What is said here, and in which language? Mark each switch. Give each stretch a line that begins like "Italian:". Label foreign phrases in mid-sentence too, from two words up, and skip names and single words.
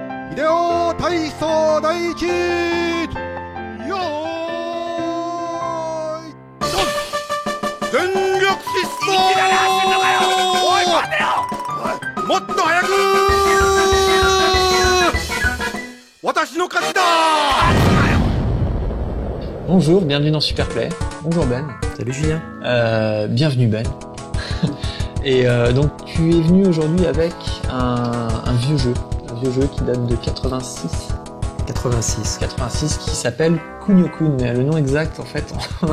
Japanese: 秀夫体操第一よーいドン全力疾走おい待てよもっと早く私の勝ちだ。
French: Bonjour, bienvenue dans Superplay. Bonjour Ben. Salut Julien. Bienvenue Ben. Et donc tu es venu aujourd'hui avec un vieux jeu qui date de 86 qui s'appelle Kunio-kun, mais le nom exact en fait on